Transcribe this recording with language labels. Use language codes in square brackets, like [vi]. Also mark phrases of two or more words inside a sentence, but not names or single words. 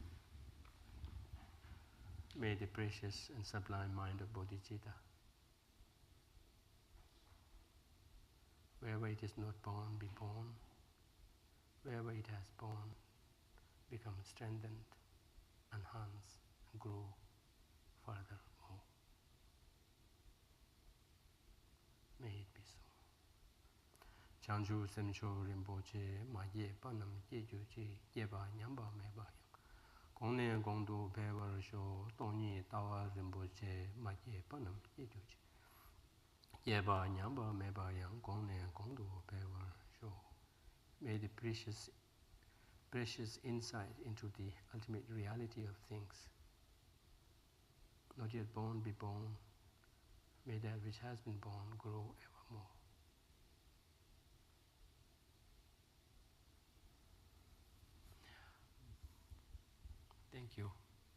[en] May the precious and sublime mind of Bodhicitta, wherever it is not born, be born. Wherever it has born, become strengthened, enhance, and grow furthermore. May it be so. [bo] བྱང་ཆུབ་སེམས་མཆོག་རིན་པོ་ཆེ། མ་སྐྱེས་པ་རྣམས་སྐྱེས་གྱུར་ཅིག། སྐྱེས་པ་ཉམས་པ་མེད་པ་ཡང. གོང་ནས་གོང་དུ་འཕེལ་བར་ཤོག། སྟོང་ཉིད་ལྟ་བ་རིན་པོ་ཆེ། མ་སྐྱེས་པ་རྣམས་སྐྱེས་གྱུར་ཅིག. སྐྱེས་པ་ཉམས་པ་མེད་པ་ཡང་། གོང་ནས་གོང་དུ་འཕེལ་བར་ཤོག. [en] May the precious insight into the ultimate reality of things, not yet born, be born. May that which has been born grow evermore. Thank you.